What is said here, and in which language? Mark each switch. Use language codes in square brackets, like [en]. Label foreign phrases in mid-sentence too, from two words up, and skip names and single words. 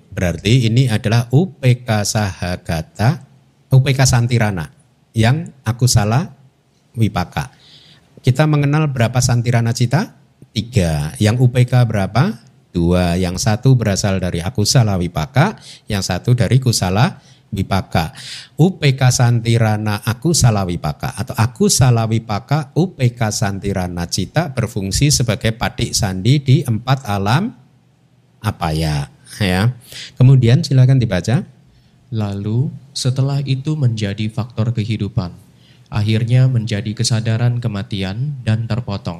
[id] Berarti ini adalah [pi] UPK Sahagata, UPK Santirana [id] yang [pi] akusala wipaka. [id] Kita mengenal berapa [pi] Santirana cita? [id] 3. Yang UPK berapa? 2, yang 1 berasal dari [pi] akusala wipaka, [id] yang 1 dari [pi] kusala wipaka. UPK Santirana akusala wipaka [id] atau [pi] akusala wipaka UPK Santirana cita [id] berfungsi sebagai [pi] patik sandi [id] di 4 alam apaya ya. Kemudian silakan dibaca. Lalu setelah itu menjadi faktor kehidupan, akhirnya menjadi kesadaran kematian dan terpotong.